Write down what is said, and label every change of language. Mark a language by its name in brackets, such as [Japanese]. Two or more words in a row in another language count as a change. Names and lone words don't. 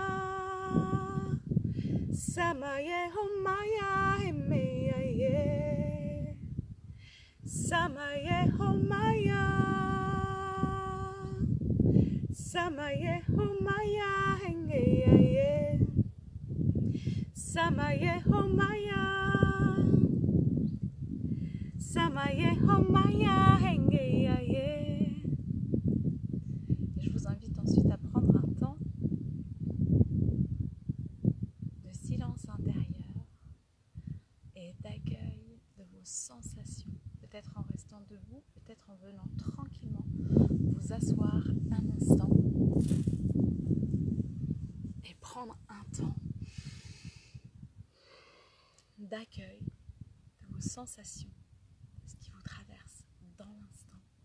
[French] samaye omaya, hendeyaye, samaye omaya, samaye omaya, hendeyaye, samaye omaya, samaye omaya, hendeyaye. Je vous invite ensuite à prendre un temps de silence intérieur et d'accueil de vos sensations. Peut-être en restant debout, peut-être en venant tranquillement vous asseoir un instant et prendre un temps d'accueil de vos sensations, de ce qui vous traverse dans l'instant.